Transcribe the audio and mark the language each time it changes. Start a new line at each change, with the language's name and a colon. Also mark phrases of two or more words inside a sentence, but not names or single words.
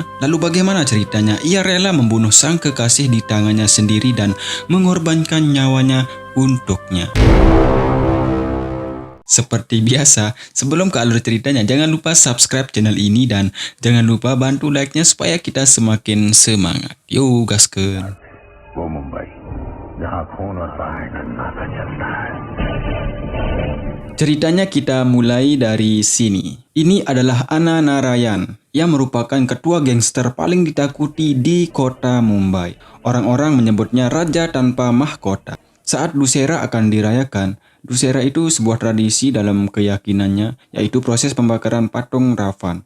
Indonesian: Lalu bagaimana ceritanya ia rela membunuh sang kekasih di tangannya sendiri dan mengorbankan nyawanya untuknya? Seperti biasa, sebelum ke alur ceritanya, jangan lupa subscribe channel ini dan jangan lupa bantu like-nya supaya kita semakin semangat. Yo, gaskeun.
Hindi: वो मुंबई जहाँ खून और बाहर सन्नाटा चलता है।
Indonesian: Ceritanya kita mulai dari sini. Ini adalah Anna Narayan. Ia merupakan ketua gangster paling ditakuti di kota Mumbai. Orang-orang menyebutnya raja tanpa mahkota. Saat Dussehra akan dirayakan, Dussehra itu sebuah tradisi dalam keyakinannya, yaitu proses pembakaran patung Ravan.